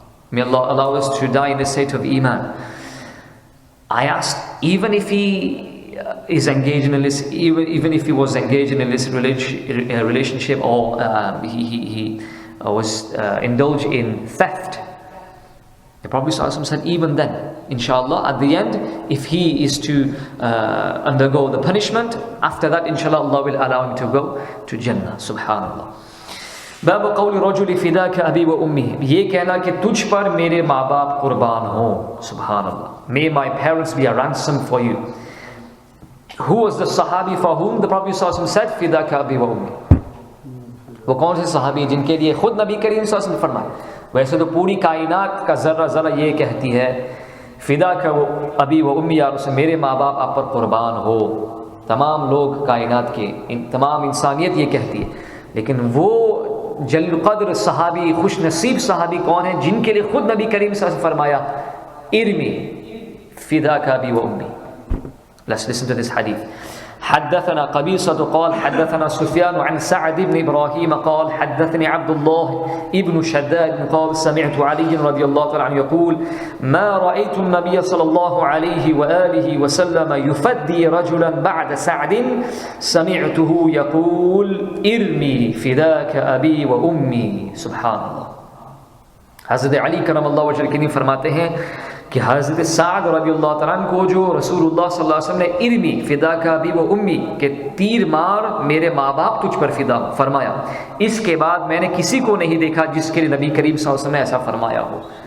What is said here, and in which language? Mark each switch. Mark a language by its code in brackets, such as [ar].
[en] May Allah allow us to die in the state of Iman. I asked, even if he is engaged in even if he was engaged in a illicit relationship, or he was indulged in theft, the Prophet said, even then, inshallah, at the end, if he is to undergo the punishment, after that, inshallah, Allah will allow him to go to Jannah. Subhanallah. [ar] बाब क़ौल रजुल फ़िदाक अबी व उम्मी, [hi] ये कहना कि तुझ पर मेरे माँ बाप कुर्बान हो. Subhanallah. [en] May my parents be a ransom for you. Who was the Sahabi for whom the Prophet said, [ar] फ़िदाक अबी व उम्मी? [hi] वो कौन से सहाबी जिनके लिए खुद नबी करीम ने फरमाया? वैसे तो पूरी कायनात का ज़र्रा ज़रा ये कहती है, [ar] फ़िदाक अबी व उम्मी, [hi] या रसूल, मेरे माँ बाप आप पर कुर्बान हो. तमाम लोग कायनात के, तमाम इंसानियत ये कहती है. लेकिन वो जल्ल क़द्र सहाबी, खुश नसीब सहाबी कौन है जिनके लिए खुद नबी करीम से फरमाया, [ar] इरमी फ़िदाका बी व उम्मी. [en] Let's listen to this hadith. [ar] حدثنا قبيصة قال حدثنا سفيان عن سعد بن إبراهيم قال حدثني عبد الله ابن شداد قال سمعت علي رضي الله تعالى عنه يقول ما رأيت النبي صلى الله عليه وآله وسلم يفدي رجلا بعد سعد سمعته يقول ارمي فداك أبي وأمي. سبحان الله. [hi] حضرت علی کرم اللہ وجہ الکریم फरमाते हैं कि हज़रत साद रज़ियल्लाहु तआला अन्हु को जो रसूलुल्लाह सल्लल्लाहु अलैहि वसल्लम ने [ar] इरमी फ़िदाका अबी व उम्मी [hi] के तीर मार मेरे माँ बाप तुझ पर फ़िदा फरमाया, इसके बाद मैंने किसी को नहीं देखा जिसके लिए नबी करीम सल्लल्लाहु अलैहि वसल्लम ने ऐसा फरमाया हो.